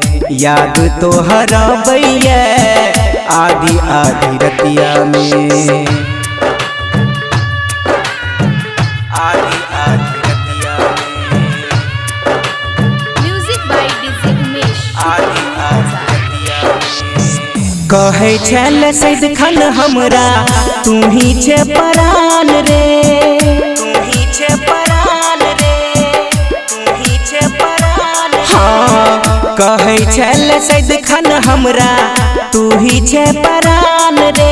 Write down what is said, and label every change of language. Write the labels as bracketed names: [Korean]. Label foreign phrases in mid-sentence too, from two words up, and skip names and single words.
[Maithili] याद तोहर बैया आधी आधी रतिया में। आधी आधी रतिया में। [English] Music by DJ Umesh. [Maithili] आधी आधी रतिया में। कहे छल सैद खान हमरा तू ही छे परान रे। तू ही छे परान रे। तू ही छे परान। हाँ कहे छल सैद खान हमरा तू ही छे परान रे।